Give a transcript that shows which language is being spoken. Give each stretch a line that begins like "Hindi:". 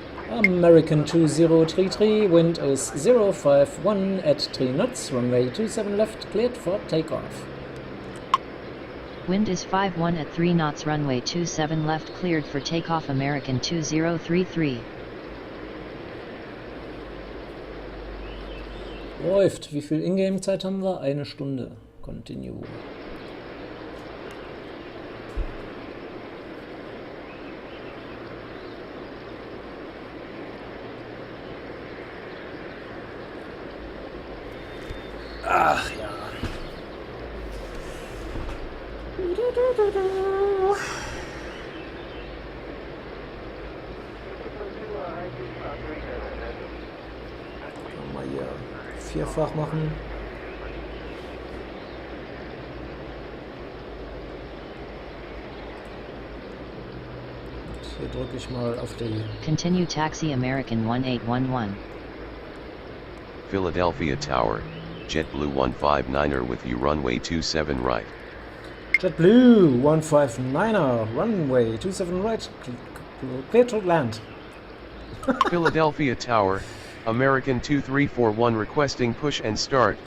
English: American 2033, wind is 051 at 3 knots, runway 27 left, cleared for takeoff. Wind is 51 at 3 knots runway 27 left cleared for takeoff American 2033.
German: Läuft. Wie viel Ingame-Zeit haben wir? 1 Stunde.
English: Continue.
German: Ach ja. Mal hier vierfach machen. Und hier drücke ich mal auf die
English: Continue taxi American 1811. Philadelphia Tower, JetBlue 159er with you runway 27 right. JetBlue 159er, runway 27 right, clear to land. Philadelphia Tower, American 2341 requesting push and start.